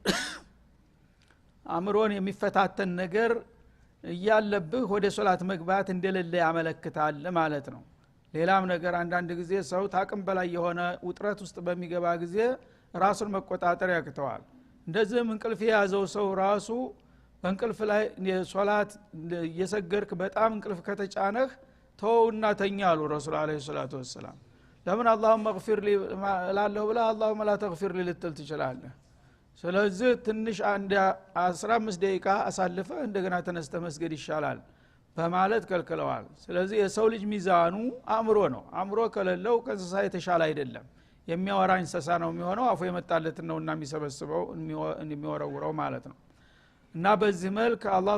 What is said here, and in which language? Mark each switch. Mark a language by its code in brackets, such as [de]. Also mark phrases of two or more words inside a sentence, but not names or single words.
[am] አምሮን የሚፈታተን ነገር እያለብህ ወደ ሶላት መግባት እንደሌለ ያመለክታል ማለት ነው። ሌላም ነገር አንዳንድ ጊዜ ሰው ታቅም በላይ የሆነ ውጥረት ውስጥ በሚገባ ጊዜ ራሱን መቆጣጠር ያቅተዋል። እንደዚህም እንቅልፍ የያዘው ሰው ራሱ በእንቅልፍ ላይ ሶላት እየሰገድክ በጣም እንቅልፍ ከተጫነህ ተውና ተኛ አሉ ረሱል [ar] عليه الصلاة والسلام። [am] ለምን [ar] اللهم اغفر لي [am] ላለሁ ብላ [ar] اللهم لا تغفر لي [am] ልትል ትችላለህ። ስለዚህ ትንሽ አንድ 15 ደቂቃ አሳልፈ እንደገና ተነስተ መስገድ ይሻላል በማለት ከልክለዋል። ስለዚህ የሰው ልጅ ሚዛኑ አእምሮ ነው። አእምሮ ከሌለው ከእንስሳ የተሻለ አይደለም። የሚያወራ እንስሳ ነው የሚሆነው። አፉ የመጣለት ነውና የሚሰበስበው የሚወረውረው ማለት ነው። እና በዚህ መልክ አላህ